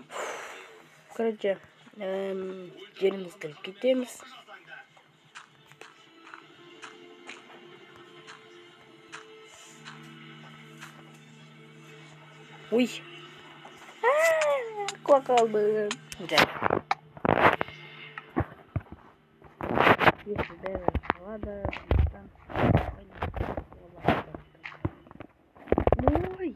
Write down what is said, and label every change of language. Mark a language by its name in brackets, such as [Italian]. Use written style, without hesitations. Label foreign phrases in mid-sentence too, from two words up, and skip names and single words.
[Kazakh] Короче, жерімізді кетеміз. Ой. Қалдым. Жай. [Russian] Если даже ладно, там. Ой.